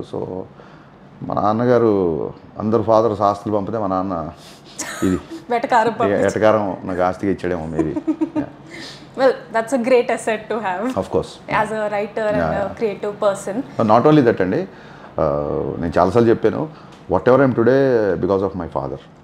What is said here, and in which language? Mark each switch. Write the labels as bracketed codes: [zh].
[te] So మా నాన్నగారు అందరు ఫాదర్ ఆస్తులు పంపితే మా నాన్న ఇది ఎటకారం నాకు ఆస్తిగా ఇచ్చాడేమో maybe. [en] Well, that's a great asset to have. Of course. As a writer and a creative person. Not only that అండి, [te] నేను చాలాసార్లు చెప్పాను, [en] Whatever I'm today because of my father.